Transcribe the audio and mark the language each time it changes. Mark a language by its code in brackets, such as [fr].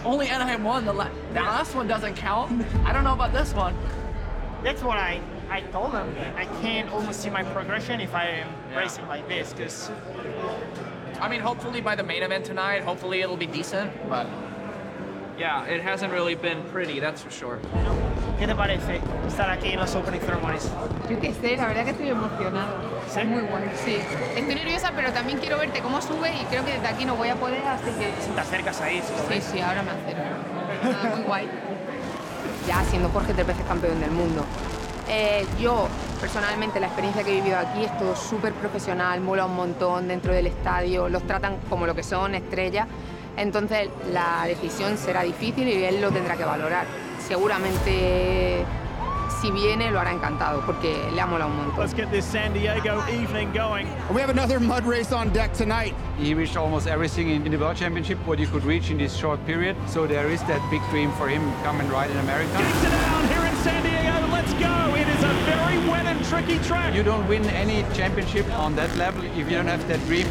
[en] Only Anaheim 1, the last one doesn't count. I don't know about this one. That's what I told them. I can't almost see my progression if I am racing like this, because... I mean, hopefully by the main event tonight, hopefully it'll be decent, but... Yeah, it hasn't really been pretty, that's for sure. [es] ¿Qué te parece estar aquí en los [en] opening ceremonies? [es] Yo qué sé, la verdad que estoy emocionado. ¿Sí? Muy bueno, sí. Estoy nerviosa, pero también quiero verte cómo sube y creo que desde aquí no voy a poder, así que... Si te acercas ahí, sí. Sí, sí, ahora me acerco. Muy guay. Ya, siendo Jorge tres veces campeón del mundo. Yo, personalmente, la experiencia que he vivido aquí es todo súper profesional, mola un montón dentro del estadio, los tratan como lo que son, estrellas. Entonces, la decisión será difícil y él lo tendrá que valorar. Seguramente, si viene, lo hará encantado, porque le ha molado un montón. [en] Let's get this San Diego evening going. We have another mud race on deck tonight. He reached almost everything in the World Championship, what he could reach in this short period. So there is that big dream for him coming right in America. Kicks it down here in San Diego. Let's go. It is a very wet and tricky track. You don't win any championship on that level if you don't have that dream.